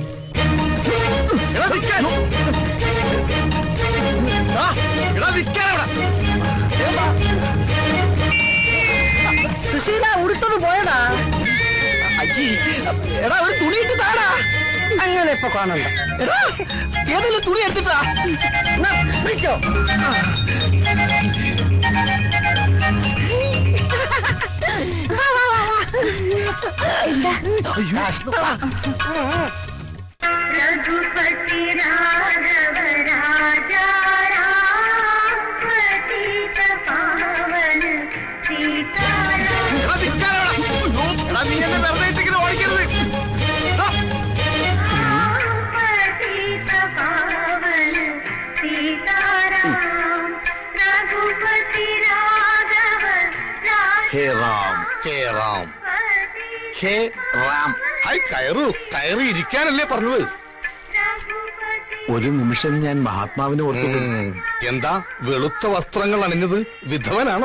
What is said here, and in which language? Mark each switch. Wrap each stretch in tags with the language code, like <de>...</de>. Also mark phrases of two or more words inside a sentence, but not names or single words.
<ml>സുശീല ഉടുത്തത് പോയടാ. അജി, എടാ ഒരു തുണി ഇട്ട് താടാ. അങ്ങനെ ഇപ്പൊ കാണണ്ട. എടാ ഏതെങ്കിലും തുണി എടുത്തിട്ടാ വിളിച്ചോ.</ml> <hi>रघुपति राघव राजा राम पतित पावन सीताराम</hi> <ml>നീ എന്നെ വെറുതെ ഇട്ടിങ്ങനെ ഓടിക്കരുത്.</ml> <hi>पतित पावन सीताराम रघुपति राघव हे राम, हे राम, हे राम.</hi> <ml>കയറു കയറി ഇരിക്കാനല്ലേ പറഞ്ഞത്? ഒരു നിമിഷം ഞാൻ മഹാത്മാവിനെ ഓർത്തു. എന്താ വെളുത്ത വസ്ത്രങ്ങൾ അണിഞ്ഞത്? വിധവനാണോ?</ml>